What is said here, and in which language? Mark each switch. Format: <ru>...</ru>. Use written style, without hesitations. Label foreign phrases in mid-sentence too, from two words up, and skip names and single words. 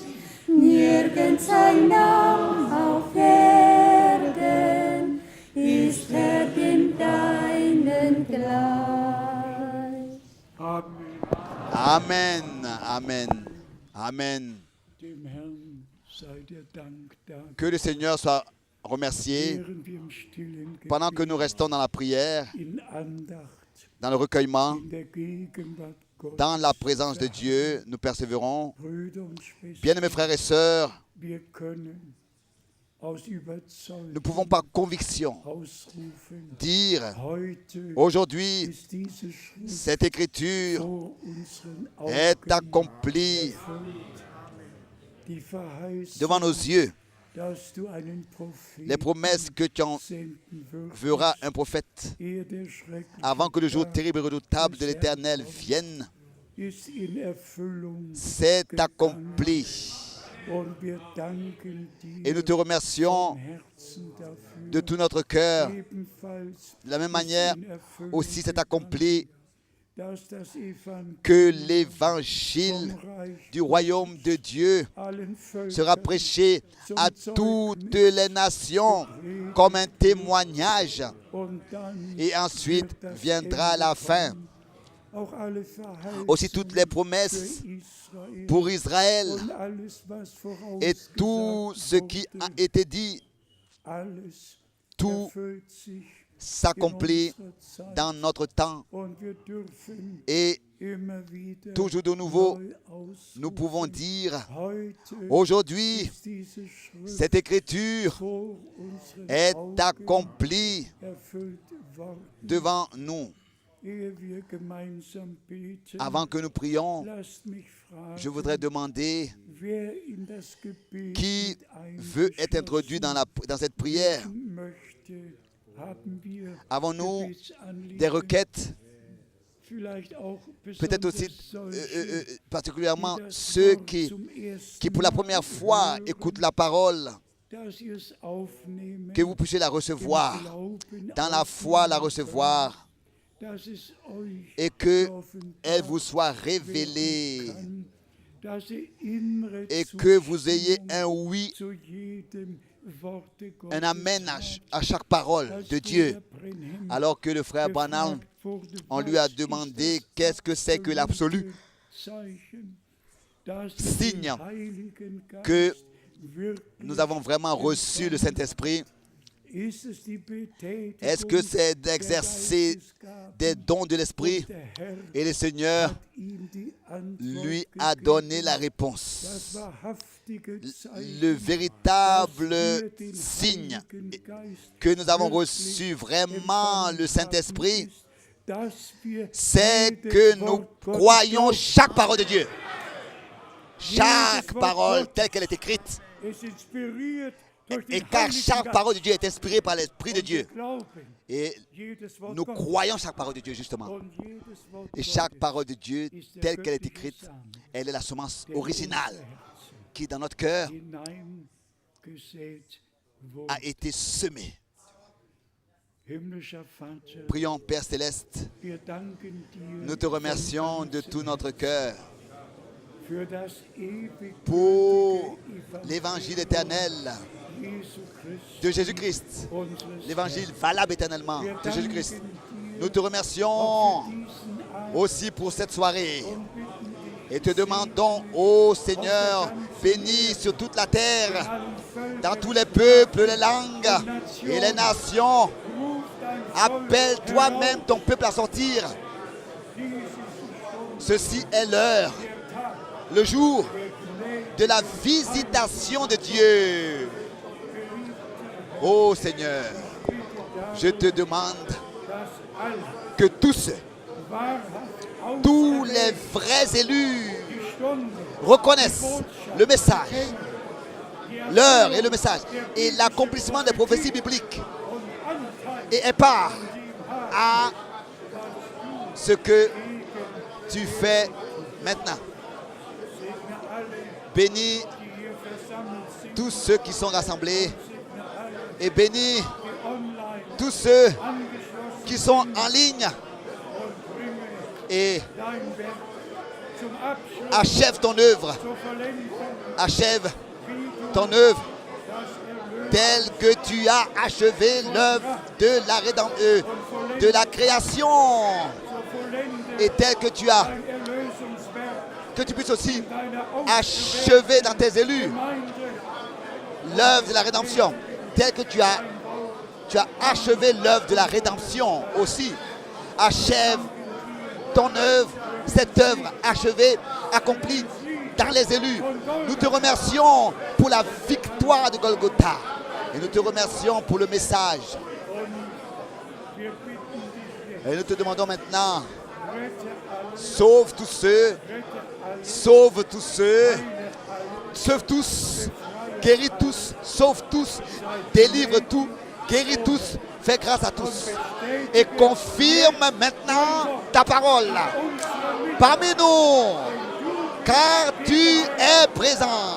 <de>Nirgends ein Name auf Erden ist Herr dem deinen gleich. Amen. Amen, Amen, Amen. Dem Herrn sei der Dank da.</de> <fr>Que le Seigneur soit remercié</fr> <de>Während wir im stillen</de> <fr>pendant que nous</fr> <de>Gebet,</de> <fr>restons dans la prière,</fr> <de>in Andacht,</de> <fr>dans le recueillement,</fr> <de>in der Gegenwart Gottes,</de> <fr>dans la présence de Dieu, nous persévérons.</fr> <de>Brüder und Schwestern,</de> <fr>Bien-aimés frères et sœurs,</fr> <de>wir können aus Überzeugung</de> <fr>nous pouvons par conviction</fr> <de>ausrufen,</de> <fr>dire</fr> <de>heute</de> <fr>aujourd'hui,</fr> <de>ist diese Schrift</de> <fr>cette écriture</fr> <de>vor unseren</de> <fr>est</fr> <de>Augen</de> <fr>accomplie</fr> <de>erfüllt. Die Verheißung,</de> <fr>devant nos yeux.</fr> <de>dass du einen Propheten</de> <fr>Les promesses que tu</fr> <de>senden</de> <fr>enverras un prophète</fr> <de>ehe der schreckliche</de> <fr>avant que le jour</fr> <de>Tag</de> <fr>terrible et redoutable de l'Éternel vienne,</fr> <de>ist in Erfüllung</de> <fr>c'est</fr> <de>gegangen.</de> <fr>accompli.</fr> <de>Und wir danken dir</de> <fr>Et nous te remercions</fr> <de>vom Herzen dafür.</de> <fr>de tout notre cœur.</fr> <de>Ebenfalls</de> <fr>De la même</fr> <de>ist</de> <fr>manière,</fr> <de>in Erfüllung</de> <fr>aussi c'est</fr> <de>gegangen,</de> <fr>accompli</fr> <de>dass das Evangelium</de> <fr>que l'évangile</fr> <de>vom Reich</de> <fr>du royaume de Dieu</fr> <de>allen Völkern</de> <fr>sera prêché à toutes les nations comme un témoignage.</fr> <de>und dann</de> <fr>Et ensuite</fr> <de>wird das</de> <fr>viendra</fr> <de>Ende</de> <fr>la fin.</fr> <de>kommen. Auch alle Verheißungen</de> <fr>Aussi toutes les</fr> <de>für</de> <fr>promesses</fr> <de>Israel</de> <fr>pour Israël</fr> <de>und alles, was</de> <fr>et tout</fr> <de>vorausgesagt</de> <fr>ce qui a</fr> <de>wurde,</de> <fr>été dit,</fr> <de>alles</de> <fr>tout</fr> <de>erfüllt sich</de> <fr>s'accomplit</fr> <de>in unserer Zeit.</de> <fr>dans notre temps.</fr> <de>Und wir dürfen</de> <fr>Et</fr> <de>immer wieder</de> <fr>toujours de nouveau,</fr> <de>neu</de> <fr>nous</fr> <de>ausrufen,</de> <fr>pouvons dire,</fr> <de>heute</de> <fr>aujourd'hui,</fr> <de>ist diese Schrift</de> <fr>cette écriture</fr> <de>vor unseren</de> <fr>est</fr> <de>Augen</de> <fr>accomplie</fr> <de>erfüllt worden.</de> <fr>devant nous.</fr> <de>Ehe wir gemeinsam beten,</de> <fr>Avant que nous prions,</fr> <de>lasst mich fragen,</de> <fr>je voudrais demander</fr> <de>wer in das Gebet</de> <fr>qui</fr> <de>mit</de> <fr>veut être introduit dans cette prière.</fr> <de>eingeschlossen möchte. Haben wir</de> <fr>Avons-nous</fr> <de>Gebetsanliegen?</de> <fr>des requêtes,</fr> <de>Vielleicht auch</de> <fr>peut-être aussi</fr> <de>besonders solche,</de> <fr>particulièrement</fr> <de>die das</de> <fr>ceux</fr> <de>Wort</de> <fr>qui</fr> <de>zum ersten</de> <fr>pour la</fr> <de>Mal</de> <fr>première fois</fr> <de>hören,</de> <fr>écoutent la parole,</fr> <de>dass ihr es aufnehmen,</de> <fr>que vous puissiez la</fr> <de>im</de> <fr>recevoir,</fr> <de>Glauben</de> <fr>dans la foi la</fr> <de>aufnehmen</de> <fr>recevoir,</fr> <de>könnt, dass es euch</de> <fr>et que</fr> <de>geoffenbart</de> <fr>elle vous soit</fr> <de>werden</de> <fr>révélée,</fr> <de>kann, dass ihr innere</de> <fr>et que vous ayez</fr> <de>Zustimmung</de> <fr>un oui,</fr> <de>zu jedem Worte Gottes</de> <fr>un amen</fr> <de>habt.</de> <fr>à chaque parole</fr> <de>Als</de> <fr>de Dieu.</fr> <de>Bruder Brenhem</de> <fr>Alors que le frère Branham,</fr> <de>gefragt wurde,</de> <fr>on lui a</fr> <de>was ist</de> <fr>demandé</fr> <de>das</de> <fr>qu'est-ce que c'est que l'absolu</fr> <de>Zeichen, dass wir</de> <fr>signe</fr> <de>den Heiligen</de> <fr>que</fr> <de>Geist wirklich</de> <fr>nous avons vraiment reçu le Saint-Esprit.</fr> <de>ist es die Betätigung</de> <fr>Est-ce que c'est</fr> <de>der</de> <fr>d'exercer</fr> <de>Geistesgaben</de> <fr>des dons de l'Esprit?</fr> <de>und der Herr</de> <fr>Et le Seigneur</fr> <de>hat ihm die Antwort</de> <fr>lui a</fr> <de>gegeben.</de> <fr>donné la</fr> <de>Das</de> <fr>réponse.</fr> <de>wahrhaftige Zeichen,</de> <fr>Le</fr> <de>dass</de> <fr>véritable</fr> <de>wir den</de> <fr>signe</fr> <de>Heiligen Geist</de> <fr>que nous avons</fr> <de>wirklich</de> <fr>reçu vraiment le Saint-Esprit,</fr> <de>ist, dass wir</de> <fr>c'est</fr> <de>jedes</de> <fr>que nous</fr> <de>Wort Gottes</de> <fr>croyons</fr> <de>glauben.</de> <fr>chaque parole de Dieu. Chaque parole telle qu'elle est écrite.</fr> <de>Es inspiriert durch</de> <fr>Et</fr> <de>den</de> <fr>car</fr> <de>Heiligen</de> <fr>chaque</fr> <de>Geist.</de> <fr>parole de Dieu est inspirée par l'Esprit de</fr> <de>Und wir</de> <fr>Dieu.</fr> <de>glauben</de> <fr>Et</fr> <de>jedes Wort</de> <fr>nous</fr> <de>Gottes.</de> <fr>croyons chaque parole de Dieu, justement.</fr> <de>Und jedes Wort</de> <fr>Et chaque</fr> <de>Gottes</de> <fr>parole de Dieu,</fr> <de>ist der</de> <fr>telle qu'elle est</fr> <de>göttliche</de> <fr>écrite,</fr> <de>Samen,</de> <fr>elle est la semence</fr> <de>der in</de> <fr>originale</fr> <de>unser Herzen</de> <fr>qui, dans notre cœur,</fr> <de>hineingesät wurde.</de> <fr>a été semée.</fr> <de>Himmlischer Vater,</de> <fr>Prions, Père Céleste,</fr> <de>wir danken dir</de> <fr>nous te remercions de tout notre cœur</fr> <de>für das ewig</de> <fr>pour l'évangile éternel</fr> <de>Jesu Christus,</de> <fr>de Jésus-Christ,</fr> <de>unseres</de> <fr>l'évangile valable éternellement</fr> <de>Wir</de> <fr>de Jésus-Christ.</fr> <de>danken dir</de> <fr>Nous te remercions</fr> <de>auch für diesen Abend</de> <fr>aussi pour cette soirée</fr> <de>und bitten dich,</de> <fr>et te demandons, ô Seigneur, bénis sur toute la terre,</fr> <de>allen Völkern,</de> <fr>dans tous les peuples, les langues et les nations.</fr> <de>ruf dein</de> <fr>Appelle</fr> <de>Volk</de> <fr>toi-même ton peuple à sortir.</fr> <de>Dies ist die Stunde,</de> <fr>Ceci est l'heure,</fr> <de>der Tag,</de> <fr>le jour</fr> <de>der Gnade</de> <fr>de la visitation de Dieu. Ô Seigneur, je te demande</fr> <de>dass alle</de> <fr>que tous</fr> <de>wahrhaft</de> <fr>les vrais élus</fr> <de>die Stunde,</de> <fr>reconnaissent le message, l'heure et le message, et l'accomplissement des prophéties bibliques,</fr> <de>und Anteil</de> <fr>et aient part à ce que tu fais maintenant.</fr> <de>segne alle,</de> <fr>Bénis</fr> <de>die hier versammelt sind,</de> <fr>tous ceux qui sont rassemblés et bénis</fr> <de>die online</de> <fr>tous ceux</fr> <de>angeschlossen</de> <fr>qui sont en ligne</fr> <de>und bringe</de> <fr>et</fr> <de>dein Werk zum Abschluss,</de> <fr>achève ton œuvre,</fr> <de>zur Vollendung,</de> <fr>achève</fr> <de>wie du</de> <fr>ton œuvre</fr> <de>das Erlösen</de> <fr>telle que tu as achevé l'œuvre de la rédemption, de la création,</fr> <de>zur Vollendung,</de> <fr>et telle que tu as,</fr> <de>dein Erlösungswerk,</de> <fr>que tu puisses aussi</fr> <de>deiner</de> <fr>achever dans tes élus</fr> <de>Gemeinde,</de> <fr>l'œuvre de la rédemption, telle que tu as achevé l'œuvre de la rédemption aussi. Achève ton œuvre, cette œuvre achevée, accomplie dans les élus. Nous te remercions pour la victoire de Golgotha et nous te remercions pour le message.</fr> <de>wir bitten dich,</de> <fr>Et nous te demandons maintenant,</fr> <de>rette alle,</de> <fr>sauve tous ceux, sauve tous ceux, sauve tous, guéris tous, sauve tous, délivre tous, guéris tous, fais grâce à tous. Et confirme maintenant ta parole parmi nous, car tu es présent.</fr>